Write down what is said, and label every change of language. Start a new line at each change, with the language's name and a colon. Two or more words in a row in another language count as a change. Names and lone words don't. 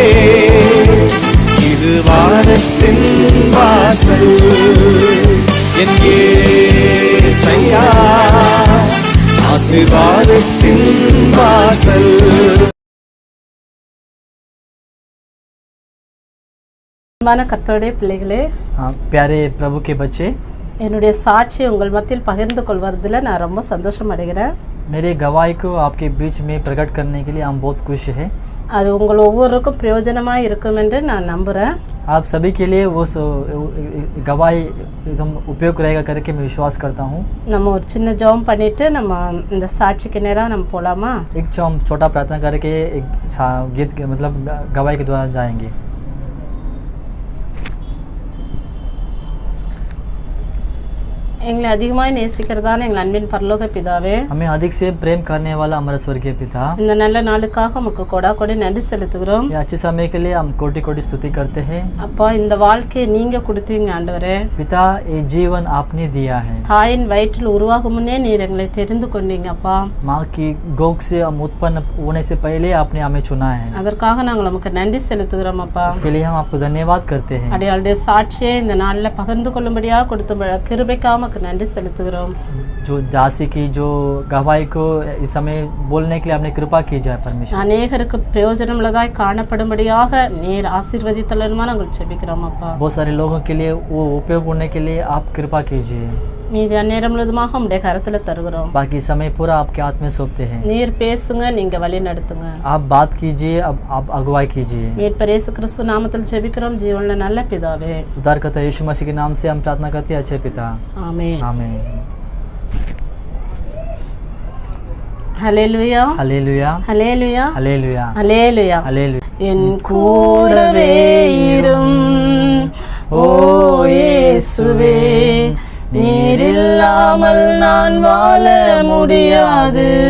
Tamil: இது வானத்தின் வாசல் என் இயேசையா, ஆசீர்வாதத்தின் வாசல். அன்பான கர்த்தருடைய பிள்ளைகளே,
Hindi: प्यारे प्रभु के बच्चे,
Tamil: என்னுடைய சாட்சி உங்கள் மத்தியில் பகிர்ந்து கொள்வதில் நான் ரொம்ப சந்தோஷம் அடைகிறேன்.
Hindi: मेरे गवाही को आपके बीच में प्रकट करने के लिए हम बहुत खुश हैं.
Tamil: அது உங்கள் ஒவ்வொருவருக்கும் பிரயோஜனமாக இருக்கும் என்று நான் நம்புகிறேன்.
Hindi: आप सभी के लिए वो गवाही एकदम उपयोग रहेगा करके मैं विश्वास करता हूँ.
Tamil: நம்ம ஒரு சின்ன ஜெபம் பண்ணிட்டு நம்ம இந்த சாட்சிக்கு நேராக நம்ம போகலாமா?
Hindi: एक हम छोटा प्रार्थना करके एक गीत मतलब गवाही के द्वारा जाएंगे.
Tamil: எங்களை அதிகமாக நேசிக்கிறதான எங்கள் அன்பின் பரலோக பிதாவே,
Hindi: हमें अधिक से प्रेम करने वाला हमारा स्वर्गीय पिता,
Tamil: இந்த நல்ல நாளுக்காக உமக்கு கொடா கொடி நன்றி செலுத்துகிறோம்.
Hindi: ये अच्छे समय के लिए हम कोटि कोटि स्तुति करते हैं.
Tamil: அப்பா, இந்த வாழ்க்கையை நீங்க கொடுத்தீங்க ஆண்டவரே.
Hindi: पिता, ये जीवन आपने दिया है.
Tamil: தாயின் வயிற்றில் உருவாகும் முன்னே நீர் எங்களை தெரிந்து கொண்டீங்க அப்பா.
Hindi: माँ की गोद से हम उत्पन्न होने से पहले आपने हमें चुना है.
Tamil: அதற்காக நாங்கள் உமக்கு நன்றி செலுத்துகிறோம் அப்பா.
Hindi: उसके लिए हम आपको धन्यवाद करते हैं.
Tamil: அடையாளுடைய சாட்சியை இந்த நாளில் பகிர்ந்து கொள்ளும்படியாக கொடுத்த கிருபைக்காக நன்றி செலுத்துகிறோம்.
Hindi: जो जासी की जो गवाही को इस समय बोलने के लिए आपने कृपा की जाए परमेश्वर.
Tamil: அநேகருக்கு பிரயோஜனமுள்ளதாய் காணப்படும்படியாக நீர் ஆசீர்வதித்தலனுமா நாங்கள் ஜெபிக்கிறோம் அப்பா.
Hindi: बहुत सारे लोगों के लिए वो उपयोग होने के लिए आप कृपा कीजिए.
Tamil: மீதி அந்நேரம் முழுவதுமாக உம்முடைய கரத்தில் தருகிறோம்.
Hindi: बाकी समय पूरा आपके हाथ में सौंपते हैं.
Tamil: நீர் பேசுங்க, நீங்க வழி நடத்துங்க.
Hindi: आप बात कीजिए, अब आप अगुवाई कीजिए.
Tamil: மீட்பர் இயேசு கிறிஸ்து நாமத்தில் ஜெபிக்கிறோம் ஜீவனுள்ள நல்ல பிதாவே.
Hindi: उद्धारकर्ता यीशु मसीह के नाम से हम प्रार्थना करते हैं, अच्छे पिता.
Tamil: ஆமென்.
Hindi: आमीन.
Tamil: ஹல்லேலூயா,
Hindi: हालेलुया,
Tamil: ஹல்லேலூயா,
Hindi: हालेलुया,
Tamil: ஹல்லேலூயா.
Hindi: हालेलुया.
Tamil: என் கூடவே இரும் ஓ இயேசுவே, நீர் இல்லாமல் நான் வாழ முடியாது.